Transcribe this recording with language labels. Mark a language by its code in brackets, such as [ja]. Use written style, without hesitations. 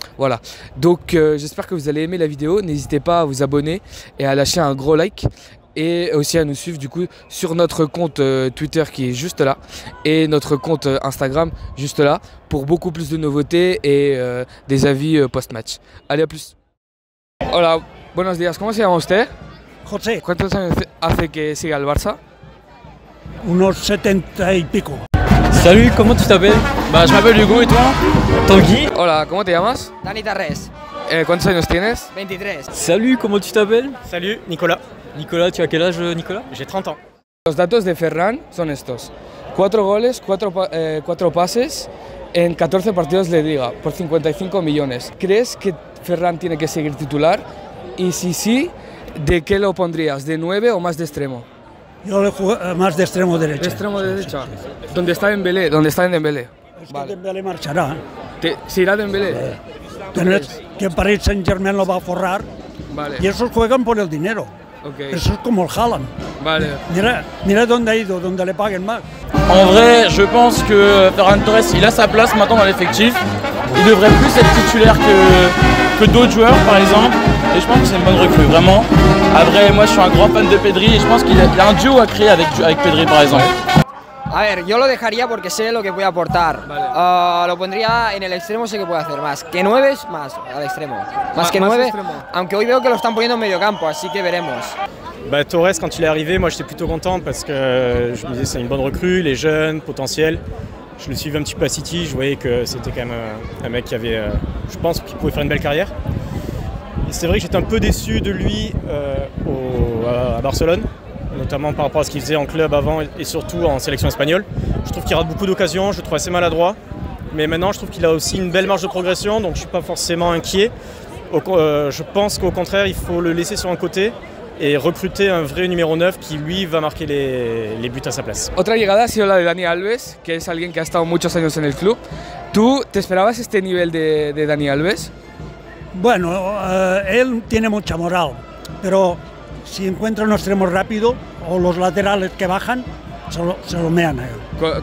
[fr] Voilà, donc j'espère que vous allez aimer la vidéo, n'hésitez pas à vous abonner et à lâcher un gros like. Et aussi à nous suivre du coup sur notre compte Twitter qui est juste là et notre compte Instagram juste là pour beaucoup plus de nouveautés et des avis post-match. Allez, à plus. [es] Hola, buenos días, ¿cómo se llama usted? José, ¿Cuántos años hace que sigue al Barça? unos 70 y pico. [fr] Salut, comment tu t'appelles? Bah, je m'appelle Hugo et toi? Tanguy. [es] Hola, ¿cómo te llamas? Dani Tarrés, ¿Cuántos años tienes? 23. [fr] Salut, comment tu t'appelles? Salut, Nicolas. Nicolas, tu as quel âge, Nicolas? J'ai 30 ans. [es] Los datos de Ferran son estos: 4 goles, 4 pases en 14 partidos de Liga por 55 millones. ¿Crees que Ferran tiene que seguir titular? Y si sí, ¿de qué lo pondrías? ¿De 9 o más de extremo? Yo le jugué más de extremo derecho. De extremo Sí, derecha. sí, sí, sí. ¿Dónde está Dembélé? ¿Dónde está Dembélé? Es Vale. que Dembélé marchará. ¿Se irá Dembélé? Que Paris Saint-Germain lo va a forrar Vale. y esos juegan por el dinero. Ok. Eso es como el Haaland. Vale. Mira dónde ha ido, donde le paguen más. [fr] En vrai, je pense que Ferran Torres, il a sa place maintenant dans l'effectif. Il devrait plus être titulaire que d'autres joueurs, par exemple. Et je pense que c'est une bonne recrue, vraiment. Après, moi, je suis un grand fan de Pedri et je pense qu'il a un duo à créer avec Pedri, par exemple. [es] A ver, yo lo dejaría porque sé lo que puede aportar. Vale. Lo pondría en el extremo, sé que puede hacer más. Que 9 es más al extremo. Más que 9, extremo. aunque hoy veo que lo están poniendo en medio campo, así que veremos. [fr] Bah, Torres, quand il est arrivé, moi j'étais plutôt content parce que je me disais c'est une bonne recrue, il est jeune, potentiel. Je le suivais un petit peu à City, je voyais que c'était quand même un mec qui avait, je pense qu'il pouvait faire une belle carrière. Et c'est vrai que j'étais un peu déçu de lui à Barcelone, notamment par rapport à ce qu'il faisait en club avant et surtout en sélection espagnole. Je trouve qu'il rate beaucoup d'occasions, je le trouve assez maladroit. Mais maintenant je trouve qu'il a aussi une belle marge de progression, donc je ne suis pas forcément inquiet. Je pense qu'au contraire il faut le laisser sur un côté et recruter un vrai numéro 9 qui lui va marquer les buts à sa place. [es] Otra llegada ha sido la de Dani Alves, que es alguien que ha estado muchos años en el club. ¿Tú te esperabas este nivel de Dani Alves? Bueno, él tiene mucha moral, pero si encuentra un extremo rápido o los laterales que bajan, se lo mean a él.